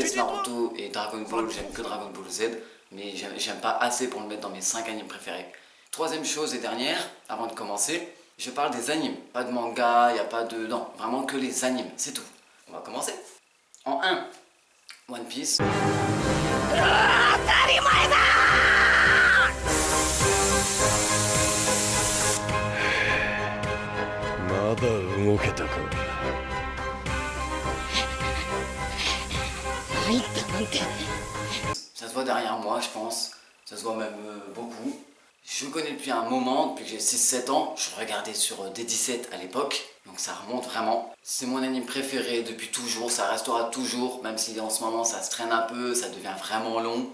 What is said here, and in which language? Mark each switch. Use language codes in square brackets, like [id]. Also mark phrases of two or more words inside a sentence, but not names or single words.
[fr] déteste dis, toi? Naruto et Dragon Ball, j'aime que Dragon Ball Z. Mais j'aime pas assez pour le mettre dans mes 5 animes préférés. Troisième chose et dernière, avant de commencer, je parle des animes. Pas de manga, il n'y a pas de... Non, vraiment que les animes, c'est tout. On va commencer. En 1, One Piece. [ja] まだ動けたか。入ったなんて。 [fr] Ça se voit derrière moi, je pense. Ça se voit même beaucoup. Je connais depuis un moment, depuis que j'ai 6-7 ans. Je regardais sur D17 à l'époque, donc ça remonte vraiment. C'est mon anime préféré depuis toujours, ça restera toujours, même si en ce moment ça se traîne un peu, ça devient vraiment long.